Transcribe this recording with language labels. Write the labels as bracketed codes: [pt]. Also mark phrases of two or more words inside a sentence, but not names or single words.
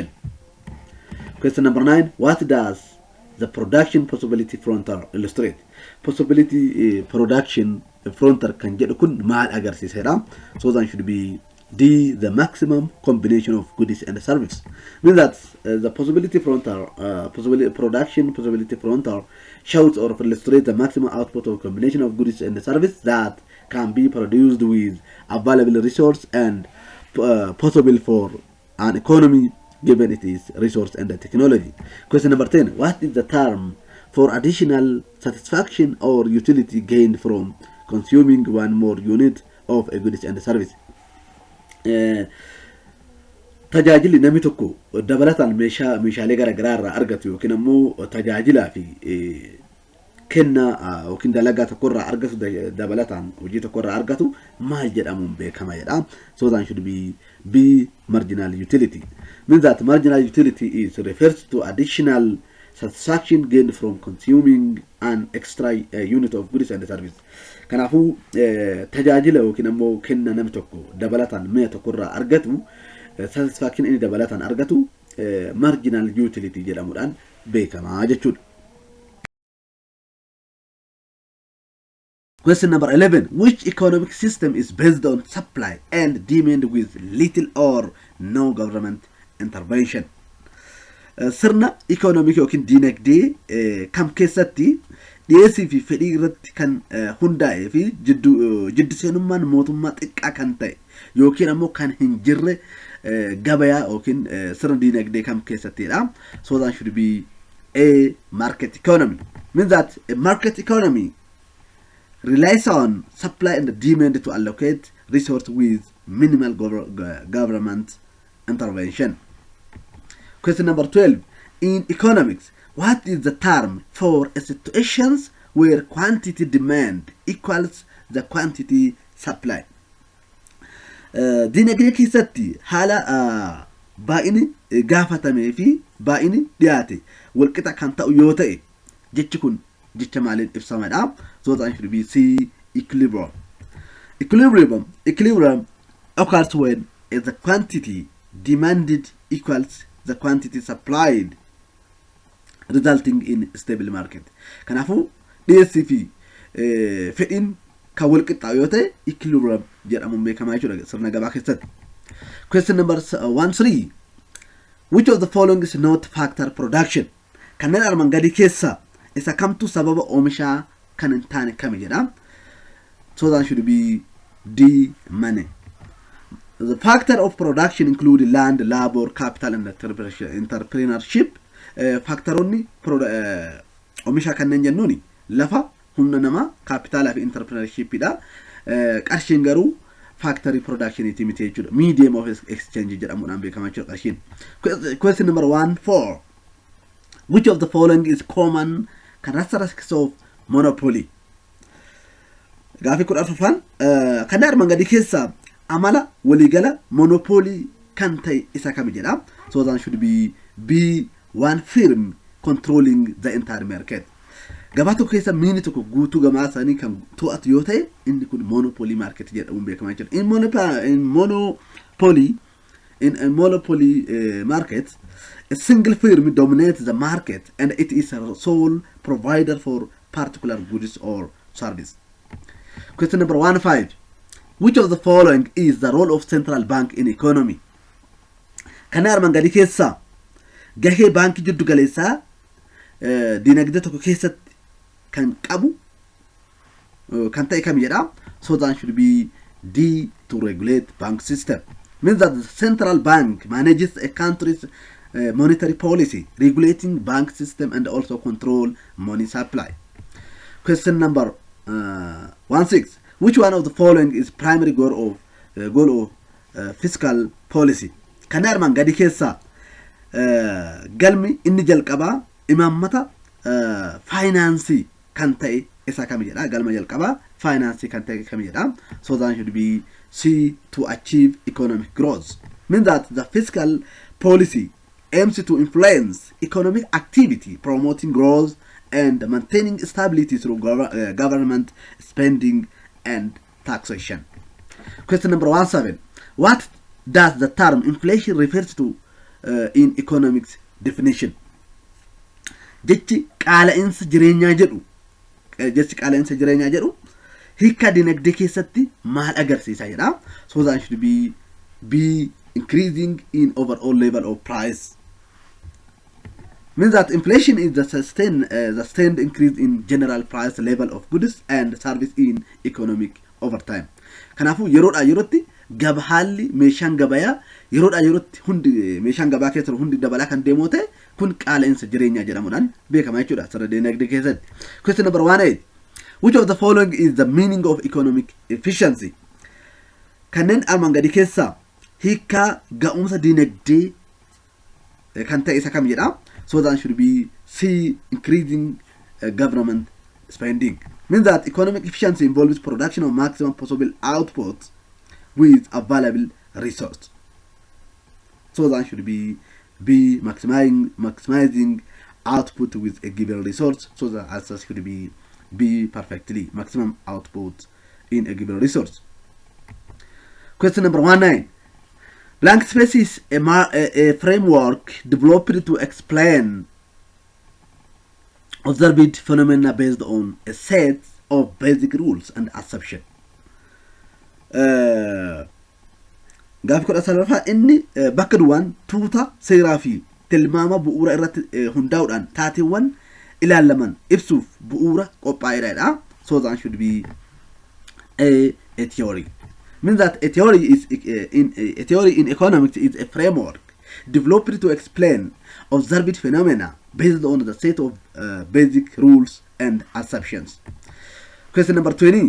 [en] Question number 9. What does the production possibility frontier illustrate? Possibility production frontier [om] kan jedhu kun maal agarsiisedha? [en] So that should be D, the maximum combination of goods and service. Means that the possibility frontier, possibility frontier shows or illustrates the maximum output of combination of goods and service that can be produced with available resource and possible for an economy given it is resource and technology. Question number 10. What is the term for additional satisfaction or utility gained from consuming one more unit of a goods and service? [om] Tajaajilli namni tokko dabalataan meeshaalee garaagaraa irraa argatu yookiin ammoo tajaajilaa fi kennaa yookiin dalagaa tokko irraa argatu dabalataan hojii tokko irraa argatu maal jedhamuun beekama jedha. [en] So that should be B, marginal utility. Means that marginal utility is refers to additional satisfaction gained from consuming an extra unit of goods and service. [om] Kanaafuu tajaajila yookiin ammoo kenna namni tokko dabalataan mi'a tokko irraa argatu satisfaction inni dabalataan argatu [en] marginal utility [om] jedhamuudhaan beekama jechuudha. [en] Question number 11. Which economic system is based on supply and demand with little or no government intervention? [om] Sirna economic yookiin dinagdee kam keessatti dhiyeessii fi fedhii irratti kan hundaa'ee fi jiddiseenummaan mootummaa xiqqaa kan ta'e yookiin ammoo kan hin jirre gabayaa yookiin sirna dinagdee kam keessattidha. [en] So that should be A, market economy. Means that a market economy relies on supply and demand to allocate resource with minimal government intervention. Question number 12. In economics, what is the term for situations where quantity demand equals the quantity supply? [om] Dinagdee keessatti haala baay'ini gaafatamee fi baay'ini dhiyaate walqixa kan ta'u yoo ta'e jechi kun jecha maaliin ibsamadha? [en] So that should be C, equilibrium. Equilibrium occurs when the quantity demanded equals the quantity supplied, resulting in stable market. [om] Kanaafuu dhiyeessii fi fedhiin kan wal qixxaawu yoo ta'e equilibrium jedhamuun beekamaa jechuudha sirna gabaa keessatti. [en] Question number 13. Which of the following is not factor production? [om] Kanneen armaan gadii keessaa isa kamtu sababa oomishaa kan hin taane kami jedha? [en] So that should be D, money. The factor of production include land, labor, capital and entrepreneurship. [om] Factoronni oomisha kanneen jennuuni lafa, humna namaa, capital fi entrepreneurship dha. Qarshiin garuu [en] factory production [om] itimite jechuudha. [en] Medium of exchange [om] jedhamuudhaan beekamaa jechuudha qarshiin. [en] Question number 4. Which of the following is common characteristics of monopoly? [om] Gaafi kudha afurfaan kan armaan gadi keessaa amala waligala monopoly kan ta'e isa kam jedha. [en] So that should be one firm controlling the entire market. [om] Gabaa tokko keessa miini tokko guutuu gamaa isaanii kan to'atu yoo ta'e inni kun [en] monopoly market [om] jedhamuun beekamaa jechuudha. [en] In a monopoly market, a single firm dominates the market and it is a sole provider for particular goods or service. Question number 15. Which of the following is the role of central bank in economy? [om] Kana armaan gadi keessa gahee baankii jiddu galeessaa dinagdee tokko keessatti kan qabu kan ta'e kam jedha. [en] So that should be D, to regulate bank system. Means that the central bank manages a country's monetary policy, regulating bank system and also control money supply. Question number 16. Which one of the following is primary goal of fiscal policy? [om] Kan armaan gadi keessa galmi inni jalqabaa imaammata finance kan ta'e isa kam jedha. Galma jalqabaa finance kan ta'e kam jedha. [en] So that should be C, to achieve economic growth. Means that the fiscal policy aims to influence economic activity, promoting growth and maintaining stability through government spending and taxation. Question number 17. What does the term inflation refers to in economics definition? [om] Jechi qaala'insa jireenyaa jedhu hiika dinagdee keessatti maal agarsiisa jedha. [en] So that should be increasing in overall level of price. Means that inflation is the sustained increase in general price level of goods and service in economic over time. [om] Kanaafuu yeroodhaa yerootti haalli meeshaan gabayaa yeroodhaa yerootti hundi meeshaan gabaa keessa hundi dabalaa kan deemu ta'e kun qaala'insa jireenyaa jedhamuudhaan beekama jechuudha sirna dinagdee keessatti. [en] Question number 18. Which of the following is the meaning of economic efficiency? [om] Kanneen armaan gadi keessaa hiika ga'umsa dinagdee kan ta'e isa kam jedha. [en] So that should be C, increasing government spending. Means that economic efficiency involves production of maximum possible output with available resource. So that should be B, maximizing output with a given resource. So the answer should be B, perfectly, maximum output in a given resource. Question number 19. Blank space is a framework developed to explain observed phenomena based on a set of basic rules and assumptions. [om] Gaafi kudha salafaa inni bakka duwwaan tuuta seeraa fi tilmaama bu'uura irratti hundaa'uudhaan taateewwan ilaalaman ibsuuf bu'uura qophaa'eedha. [en] So that should be a theory. Means that a theory in economics is a framework developed to explain observed phenomena based on the set of basic rules and assumptions. Question number 20.